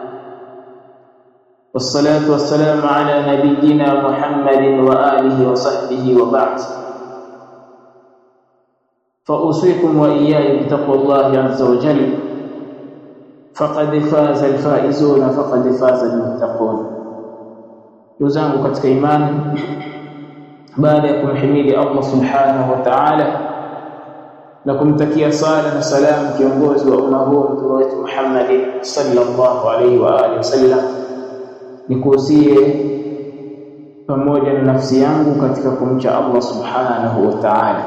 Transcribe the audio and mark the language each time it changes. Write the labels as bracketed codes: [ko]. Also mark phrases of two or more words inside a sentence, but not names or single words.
[ar] والصلاة والسلام على نبينا محمد وآله وصحبه وبعد. فأوصيكم وإياي بتقوى الله عز وجل، فقد فاز الفائزون، فقد فاز المتقون. [sw] Ndugu katika imani, baada ya kumhimidi Allah [ar] سبحانه وتعالى [sw] na kumtakia sala na salam kiongozi wa umma huu mtume wetu Muhammad [ar] صلى الله عليه وعلى آله وسلم, [sw] nikuhusie pamoja na nafsi yangu katika kumcha Allah [ar] سبحانه وتعالى.